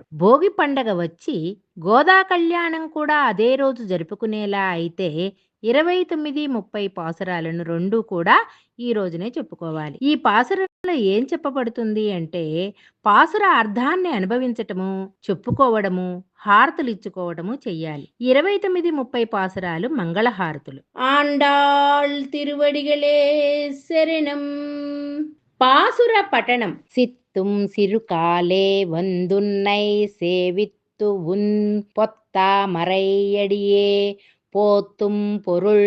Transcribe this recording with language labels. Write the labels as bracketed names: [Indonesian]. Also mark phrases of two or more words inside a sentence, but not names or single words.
[Telugu] భోగి పండగ వచ్చి గోదా కళ్యాణం కూడా అదే రోజు జరుపుకునేలా అయితే 29, 30 పాసురాలను రెండు కూడా ఈ రోజునే చెప్పుకోవాలి. ఈ పాసురంలో ఏం చెప్పబడుతుంది అంటే పాసుర అర్థాన్ని అనుభవించటము, చెప్పుకోవడము, హారతులు ఇచ్చుకోవడము చెయ్యాలి. 29, 30 పాసురాలు మంగళహారతులు. ఆండాళ్ తిరువడిగలే శరణం. [Tamil] பாசுர பட்டணம். சித்தும் சிறுகாலே வந்துன்னை சேவித்து உன் பொத்தா மறையடியே போத்தும் பொருள்